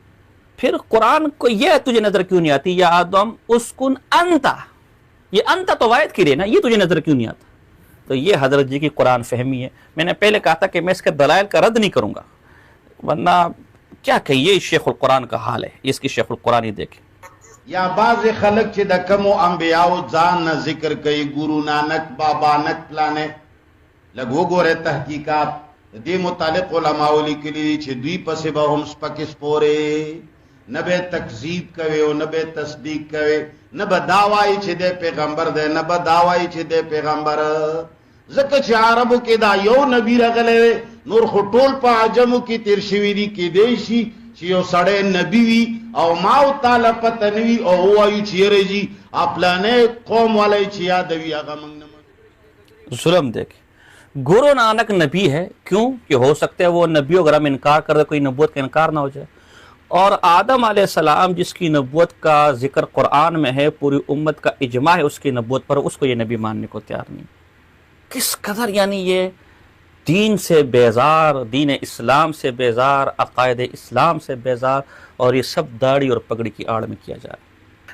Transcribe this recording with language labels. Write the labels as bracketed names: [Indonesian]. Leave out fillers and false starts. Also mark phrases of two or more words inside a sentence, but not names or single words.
[Urdu] پھر قرآن کو یہ تجھے نظر کیوں نہیں آتی [Arabic] یا آدم اسکن انتا, [Urdu] یہ انتا تو واحد کی رہے نا, یہ تجھے نظر کیوں نہیں آتا؟ تو یہ حضرت جی کی قرآن فہمی ہے. میں نے پہلے کہا تھا کہ میں اس کے دلائل کا رد نہیں کروں گا, ورنہ کیا کہیے شیخ القرآن کا حال ہے, اس کی شیخ القرآن ہی دیکھیں. [Pashto] یا بعض خلق چې د کمو انبیاءو ځان نه ذکر کوي, ګورو نانک, بابا نک, پلانه, لږ وګوره تحقیقات دې متعلق علماء لیکلي دي چې دوی پسې به هم سپکې سپورې, نه به تکذیب کوي او نه به تصدیق کوي, نه به دا وایي چې دی پیغمبر دی, نه به دا وایي چې دی پیغمبر. ځکه چې عربو کې دا یو نبی راغلی دی, نور خو ټول په عجمو کې تیر شوي دي. کیدی شي چې یو سړی نبی وي او ما او تعالی پته نه وي او ووایو چې یاره جي پلانې قوم والی چې یادوي هغه موږ نه. [Urdu] ظلم دیکھ, گرو نانک نبی ہے، کیونکہ ہو سکتا ہے وہ نبی اگر ہم انکار کر دے کوئی نبوت کا انکار نہ ہو جائے. اور آدم علیہ السلام جس کی نبوت کا ذکر قرآن میں ہے، پوری امت کا اجماع ہے اس کی نبوت پر، اس کو یہ نبی ماننے کو تیار نہیں. کس قدر یعنی یہ دین سے بیزار، دین اسلام سے بیزار، عقائد اسلام سے بیزار، اور یہ سب داڑھی اور پگڑی کی آڑ میں کیا جا رہا ہے.